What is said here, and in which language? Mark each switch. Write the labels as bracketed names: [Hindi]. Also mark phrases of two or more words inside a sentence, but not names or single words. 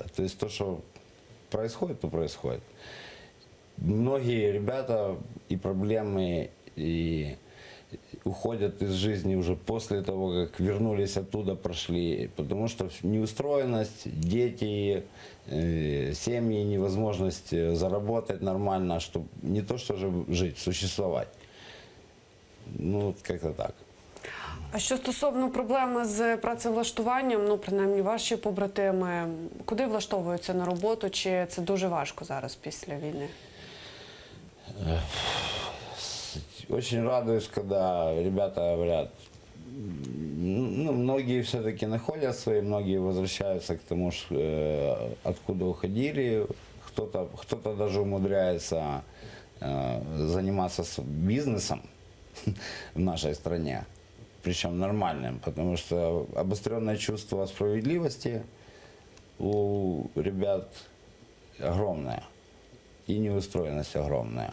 [Russian] То есть то, что происходит, то происходит. Многие ребята и проблемы, и уходят из жизни уже после того, как вернулись оттуда, прошли, потому что неустроенность, дети, семьи, невозможность заработать нормально, чтобы не то что же жить, существовать. Ну, как-то так. [Ukrainian] А що стосовно проблеми з працевлаштуванням, ну, принаймні, ваші побратими, куди влаштовуються на роботу, чи це дуже важко зараз після війни? [Russian] Очень радуюсь, когда ребята говорят, ну, многие все-таки находят свои, многие возвращаются к тому, откуда уходили, кто-то даже умудряется заниматься бизнесом в нашей стране, причем нормальным, потому что обостренное чувство справедливости у ребят огромное и неустроенность огромная.